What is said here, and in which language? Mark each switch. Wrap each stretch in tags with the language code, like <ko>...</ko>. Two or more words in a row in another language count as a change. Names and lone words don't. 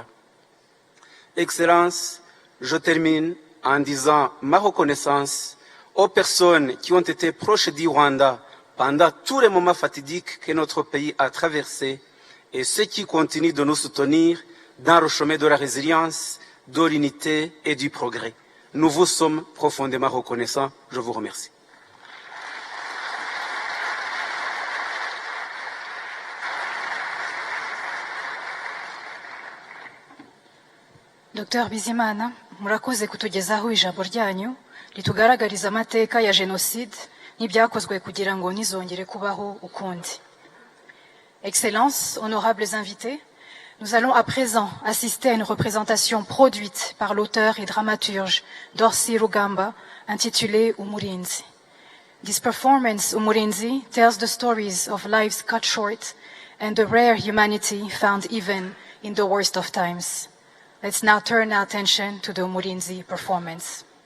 <fr>Excellences, je termine en disant ma reconnaissance aux personnes qui ont été proches du Rwanda pendant tous les moments fatidiques que notre pays a traversés et ceux qui continuent de nous soutenir dans le chemin de la résilience, de l'unité et du progrès. Nous vous sommes profondément reconnaissants. Je vous remercie.</fr> <rw>Dr Bizimana, murakoze kutugezaho ijambo ryanyu ritugaragariza amateka ya jenoside n'ibyakozwe kugira ngo nizongere kubaho ukundi.</rw> <fr>Excellences, honorables invités, nous allons à présent assister à une représentation produite par l'auteur et dramaturge Dorcy Rugamba intitulée Umurinzi.</fr> <en>This performance, Umurinzi, tells the stories of lives cut short and the rare humanity found even in the worst of times. Let's now turn our attention to the Umurinzi performance.</en>